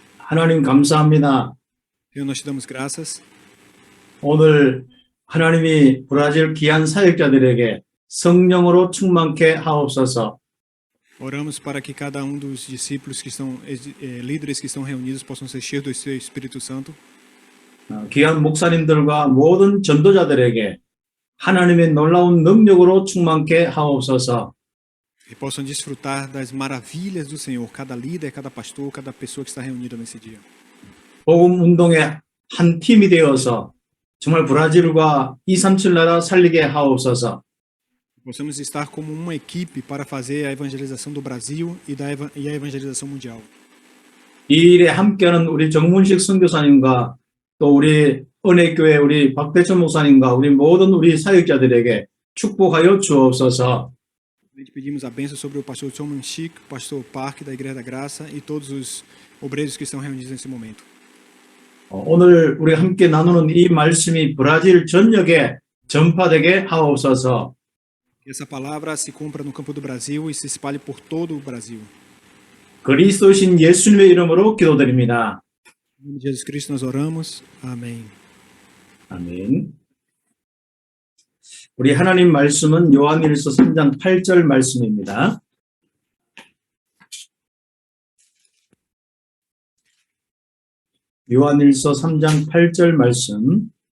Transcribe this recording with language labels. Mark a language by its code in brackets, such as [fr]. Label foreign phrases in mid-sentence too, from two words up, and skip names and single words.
[ko] 하나님 감사합니다. [pt] Senhor, nós te damos graças. [ko] 오늘 하나님이 브라질 귀한 사역자들에게 성령으로 충만케 하옵소서. [pt] Oramos para que cada dos discípulos que estão, líderes que estão reunidos, possam ser cheios do seu Espírito Santo. [ko] 귀한 목사님들과 모든 전도자들에게 하나님의 놀라운 능력으로 충만케 하옵소서. [pt] E possam desfrutar das maravilhas do Senhor, cada líder, cada pastor, cada pessoa que está reunida nesse dia. [ko] 복음 운동의 한 팀이 되어서 정말 브라질과 237 나라 살리게 하옵소서. [pt] Possamos estar como uma equipe para fazer a evangelização do Brasil e a evangelização mundial. [ko] 이 일에 함께하는 우리 정문식 선교사님과 또 우리 은혜교회 우리 박대천 목사님과 우리 모든 우리 사역자들에게 축복하여 주옵소서. [pt] Pedimos a bênção sobre o pastor John Manchic, o pastor Park da Igreja da Graça e todos os obreiros que estão reunidos nesse momento. [ko] 오늘 우리 함께 나누는 이 말씀이 브라질 전역에 전파되게 하옵소서. [pt] Que essa palavra se cumpra no campo do Brasil e se espalhe por todo o Brasil. [ko] 그리스도신 예수님의 이름으로 기도드립니다. [pt] Em nome de Jesus Cristo nós oramos. Amém. [ko] 아멘. 우리 하나님 말씀은 요한일서 3장 8절 말씀입니다. 요한일서 3장 8절 말씀.